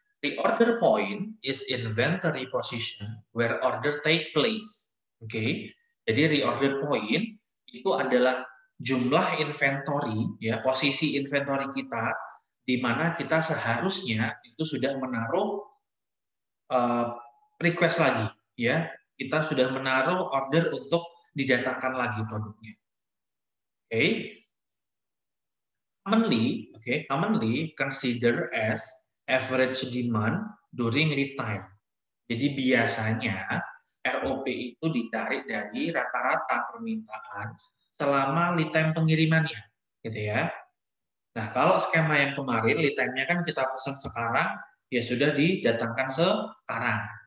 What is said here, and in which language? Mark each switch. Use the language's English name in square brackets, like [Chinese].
[English] Reorder point is inventory position where order take place. Oke. [Indonesian] Jadi reorder point itu adalah jumlah inventory, ya, posisi inventory kita di mana kita seharusnya itu sudah menaruh request lagi, ya. Kita sudah menaruh order untuk didatangkan lagi produknya. Oke. [English] Commonly consider as average demand during lead time. [Indonesian] Jadi biasanya ROP itu ditarik dari rata-rata permintaan selama lead time pengirimannya, gitu ya. Nah, kalau skema yang kemarin lead time-nya kan kita pesan sekarang, ya sudah didatangkan sekarang.